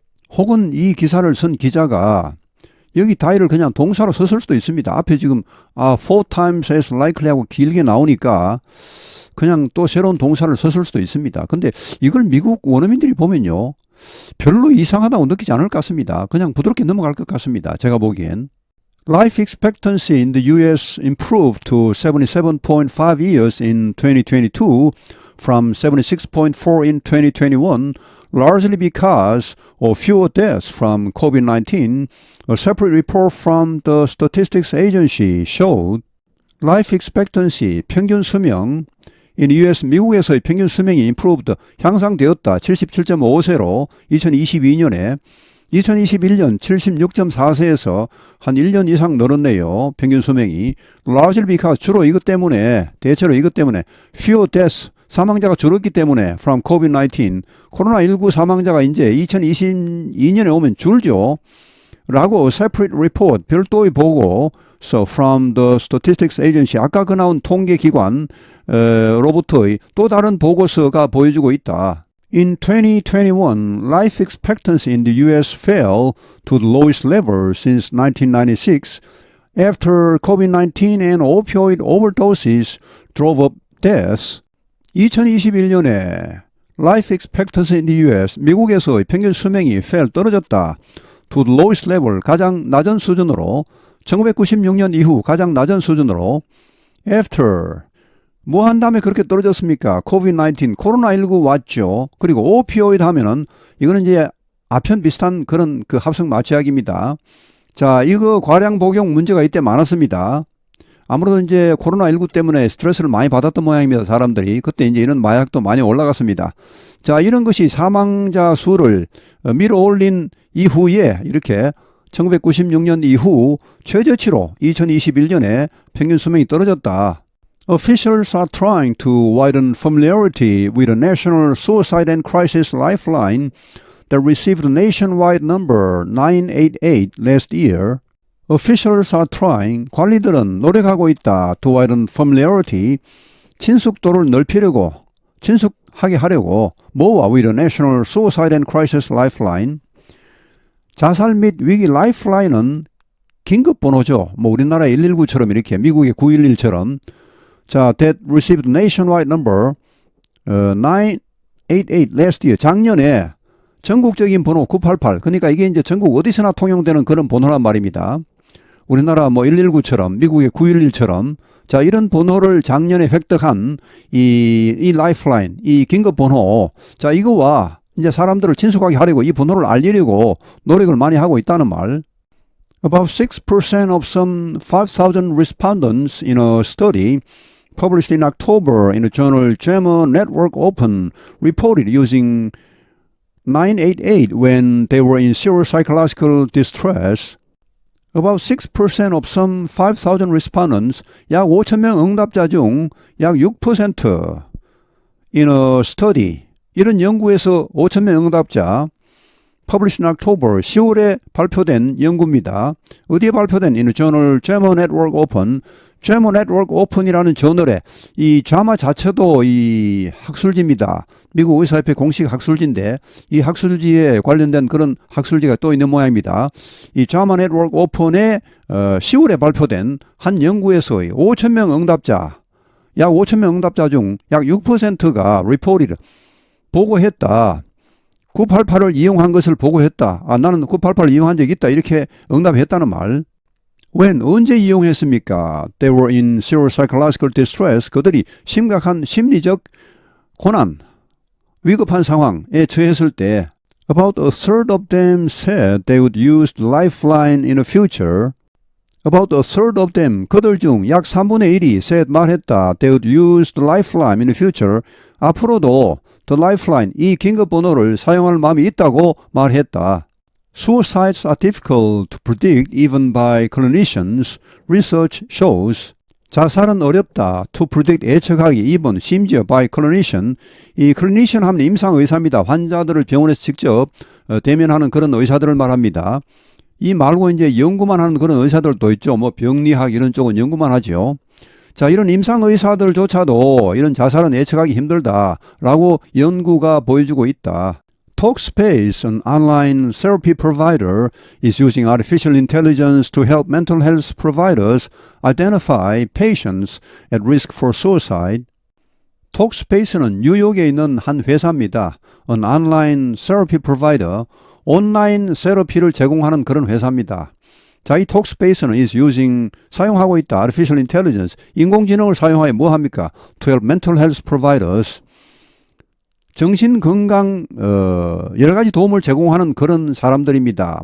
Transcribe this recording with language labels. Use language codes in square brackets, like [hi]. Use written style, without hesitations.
[ko] 혹은 이 기사를 쓴 기자가 여기 die를 그냥 동사로 썼을 수도 있습니다. 앞에 지금 [en] 4 times as likely [ko] 하고 길게 나오니까 그냥 또 새로운 동사를 썼을 수도 있습니다. 근데 이걸 미국 원어민들이 보면요, 별로 이상하다고 느끼지 않을 것 같습니다. 그냥 부드럽게 넘어갈 것 같습니다. 제가 보기엔. [en] Life expectancy in the US improved to 77.5 years in 2022 from 76.4 in 2021, largely because of fewer deaths from COVID-19. A separate report from the Statistics Agency showed life expectancy, [ko] 평균 수명, [en] in US, [ko] 미국에서의 평균 수명이 [en] improved, [ko] 향상되었다. 77.5세로 2022년에 2021년 76.4세에서 한 1년 이상 늘었네요. 평균 수명이. [en] largely because, [ko] 주로 이것 때문에, 대체로 이것 때문에 [en] fewer deaths, [ko] 사망자가 줄었기 때문에 [en] from COVID-19, [ko] 코로나19 사망자가 이제 2022년에 오면 줄죠. 라고 [en] separate report, [ko] 별도의 보고, [en] so from the Statistics Agency, [ko] 아까 그 나온 통계기관 로부터의 또 다른 보고서가 보여주고 있다. [en] In 2021, life expectancy in the US fell to the lowest level since 1996 after COVID-19 and opioid overdoses drove up deaths. [ko] 2021년에 [en] life expectancy in the US, [ko] 미국에서의 평균 수명이 [en] fell, [ko] 떨어졌다. [en] To the lowest level, [ko] 가장 낮은 수준으로, 1996년 이후 가장 낮은 수준으로, after, 뭐 한 다음에 그렇게 떨어졌습니까? COVID-19, 코로나19 왔죠. 그리고 오피오이드 하면은, 이거는 이제 아편 비슷한 그런 그 합성 마취약입니다. 자, 이거 과량 복용 문제가 이때 많았습니다. 아무래도 이제 코로나19 때문에 스트레스를 많이 받았던 모양입니다. 사람들이. 그때 이제 이런 마약도 많이 올라갔습니다. 자, 이런 것이 사망자 수를 밀어 올린 이후에 이렇게 1996년 이후 최저치로 2021년에 평균 수명이 떨어졌다. [en] Officials are trying to widen familiarity with a national suicide and crisis lifeline that received a nationwide number 988 last year. Officials are trying, [ko] 관리들은 노력하고 있다. [en] To widen familiarity, [ko] 친숙도를 넓히려고, 친숙하게 하려고, 뭐와 [en] with a national suicide and crisis lifeline. [ko] 자살 및 위기 라이프라인은 긴급번호죠. 뭐 우리나라의 119처럼 이렇게 미국의 911처럼. [en] 자, that received nationwide number 988 last year. [ko] 작년에 전국적인 번호 988. 그러니까 이게 이제 전국 어디서나 통용되는 그런 번호란 말입니다. 우리나라 뭐 119처럼 미국의 911처럼 자 이런 번호를 작년에 획득한 이 라이프라인 이 긴급 번호 자 이거와 이제 사람들을 친숙하게 하려고 이 번호를 알리려고 노력을 많이 하고 있다는 말. [en] About 6% of some 5,000 respondents in a study published in October in the journal JAMA Network Open reported using 988 when they were in serious psychological distress. About 6% of some 5,000 respondents, [ko] 약 5,000명 응답자 중 약 6% [en] in a study, [ko] 이런 연구에서 5,000명 응답자, [en] published in October, [ko] 10월에 발표된 연구입니다. 어디에 발표된? [en] In the journal JAMA Network Open, [ko] JAMA Network Open이라는 저널에 이 JAMA 자체도 이 학술지입니다. 미국 의사협회 공식 학술지인데 이 학술지에 관련된 그런 학술지가 또 있는 모양입니다. 이 JAMA Network Open에 10월에 발표된 한 연구에서 5,000명 응답자, 약 5,000명 응답자 중 약 6%가 reported, 보고했다. 988을 이용한 것을 보고했다. 아, 나는 988을 이용한 적이 있다. 이렇게 응답했다는 말. When, 언제 이용했습니까? [en] They were in serious psychological distress. [ko] 그들이 심각한 심리적 고난, 위급한 상황에 처했을 때 [en] About a third of them said they would use the lifeline in the future. About a third of them, [ko] 그들 중 약 3분의 1이 [en] said [ko] 말했다. [en] They would use the lifeline in the future. [ko] 앞으로도 [en] the lifeline, [ko] 이 긴급번호를 사용할 마음이 있다고 말했다. [en] Suicides are difficult to predict even by clinicians. Research shows. [ko] 자살은 어렵다. [en] To predict, [ko] 예측하기. [en] even, [ko] 심지어 [en] by clinician. [ko] 이 clinician 하면 임상의사입니다. 환자들을 병원에서 직접 대면하는 그런 의사들을 말합니다. 이 말고 이제 연구만 하는 그런 의사들도 있죠. 뭐 병리학 이런 쪽은 연구만 하죠. 자, 이런 임상의사들조차도 이런 자살은 예측하기 힘들다라고 연구가 보여주고 있다. [en] Talkspace, an online therapy provider, is using artificial intelligence to help mental health providers identify patients at risk for suicide. [ko] Talkspace는 뉴욕에 있는 한 회사입니다. [en] An online therapy provider, [ko] 온라인 세러피를 제공하는 그런 회사입니다. 자, 이 톡스페이스는 [en] is using, [ko] 사용하고 있다. [en] artificial intelligence, [ko] 인공지능을 사용하여 뭐 합니까? [en] To help mental health providers, [ko] 정신건강 여러 가지 도움을 제공하는 그런 사람들입니다.